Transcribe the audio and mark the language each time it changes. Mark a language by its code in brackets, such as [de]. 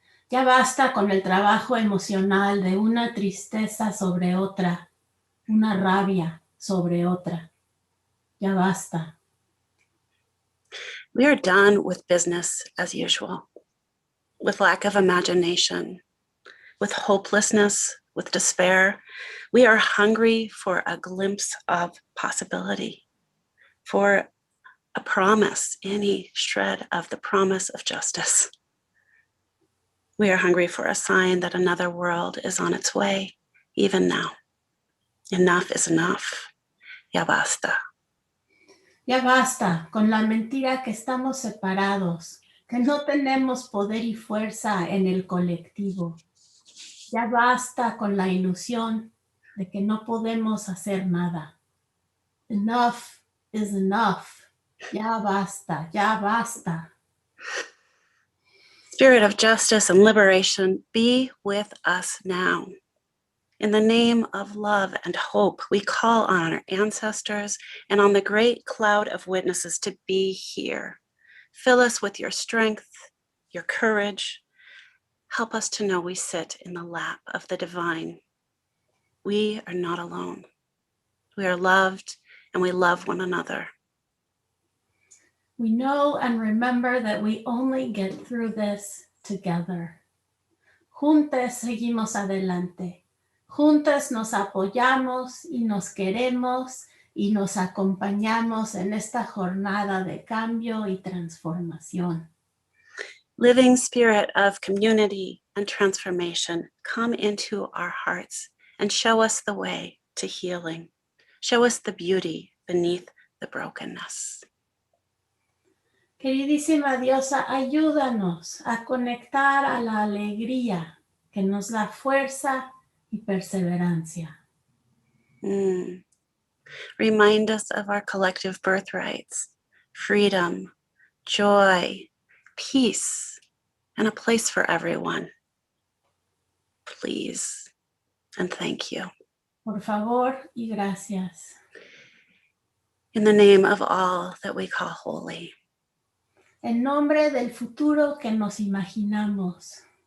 [es] Ya basta con el trabajo emocional de una tristeza sobre otra, una rabia sobre otra. Ya basta. [en] We are done with business as usual, with lack of imagination, with hopelessness, with despair. We are hungry for a glimpse of possibility, for a promise, any shred of the promise of justice. We are hungry for a sign that another world is on its way, even now. Enough is enough. [es] Ya basta. Ya basta con la mentira que estamos separados, que no tenemos poder y fuerza en el colectivo. Ya basta con la ilusión de que no podemos hacer nada. [en] Enough is enough. [es] Ya basta, ya basta. [en] Spirit of justice and liberation, be with us now. In the name of love and hope, we call on our ancestors and on the great cloud of witnesses to be here. Fill us with your strength, your courage. Help us to know we sit in the lap of the divine. We are not alone. We are loved and we love one another. We know and remember that we only get through this together. [es] Juntos seguimos adelante. Juntos nos apoyamos y nos queremos y nos acompañamos en esta jornada de cambio y transformación. [en] Living spirit of community and transformation, come into our hearts and show us the way to healing. Show us the beauty beneath the brokenness. [es] Queridísima diosa, ayúdanos a conectar a la alegría que nos da fuerza y perseverancia. [en] Remind us of our collective birthrights, freedom, joy, peace, and a place for everyone. Please, and thank you. [es] Por favor y gracias. [en] In the name of all that we call holy. [es] En nombre del futuro que nos imaginamos.